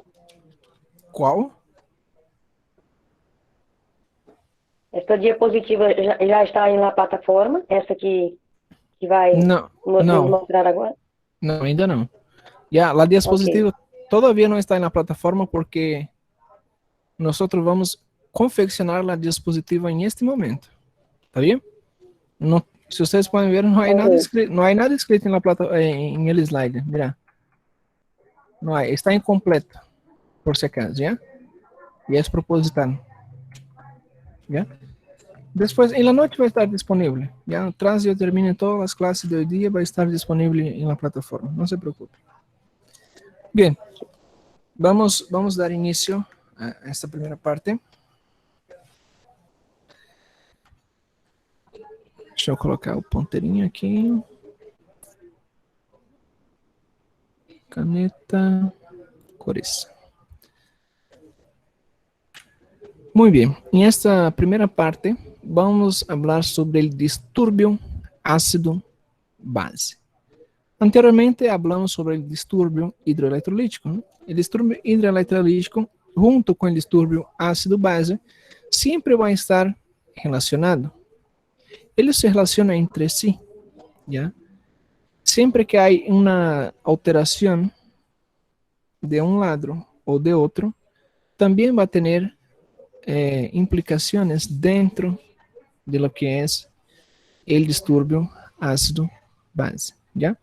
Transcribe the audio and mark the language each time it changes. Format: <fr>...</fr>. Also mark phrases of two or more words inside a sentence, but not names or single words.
<pt>Qual? Essa diapositiva já está aí na plataforma? Essa que vai Não. nos mostrar agora? Não, ainda não. Já, a diapositiva todavía não está na plataforma porque nós vamos confeccionar a diapositiva em este momento. Tá bem? Não,</pt> <es>Si ustedes pueden ver, no hay nada escrito en la en el slide. Mira, no hay, está incompleto, por si acaso, ¿ya? Y es proposital, ¿ya? Después, en la noche va a estar disponible, ¿ya? Tras yo termine todas las clases de hoy día, va a estar disponible en la plataforma, no se preocupe. Bien, vamos a dar inicio a esta primera parte.</es> <pt>Deixa eu colocar o ponteirinho aqui. Caneta, cores.</pt> <es>Muy bien, en esta primera parte vamos a hablar sobre el disturbio ácido-base. Anteriormente hablamos sobre el disturbio hidroelectrolítico, ¿no? El disturbio hidroelectrolítico, junto con el disturbio ácido-base, siempre va a estar relacionado.</es> <pt>Eles se relacionam entre si, ¿ya?</pt> <es>Siempre que hay una alteración de un lado o de otro, también va a tener implicaciones dentro de lo que es el disturbio ácido-base, ¿ya?</es>